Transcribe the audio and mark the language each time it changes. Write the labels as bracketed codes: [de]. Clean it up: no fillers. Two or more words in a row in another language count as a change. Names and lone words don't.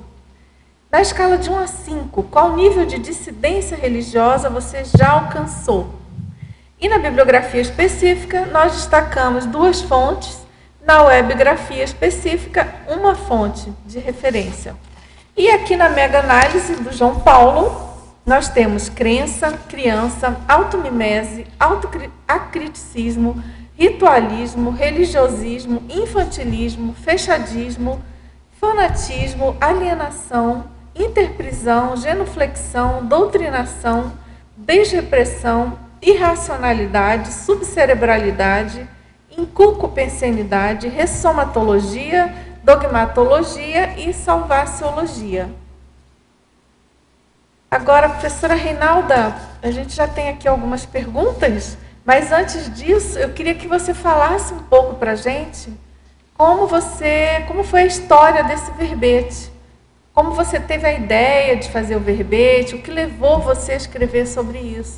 [pt] Na escala de 1 a 5, qual nível de dissidência religiosa você já alcançou? E na bibliografia específica, nós destacamos 2 fontes, na webgrafia específica, uma fonte de referência. E aqui na mega-análise do João Paulo, nós temos crença, criança, automimese, autoacriticismo, ritualismo, religiosismo, infantilismo, fechadismo, fanatismo, alienação, interprisão, genuflexão, doutrinação, desrepressão, irracionalidade, subcerebralidade, inculcopensenidade, ressomatologia, dogmatologia e salvaciologia. Agora, professora Reinalda, a gente já tem aqui algumas perguntas, mas antes disso, eu queria que você falasse um pouco para a gente como foi a história desse verbete, como você teve a ideia de fazer o verbete, o que levou você a escrever sobre isso.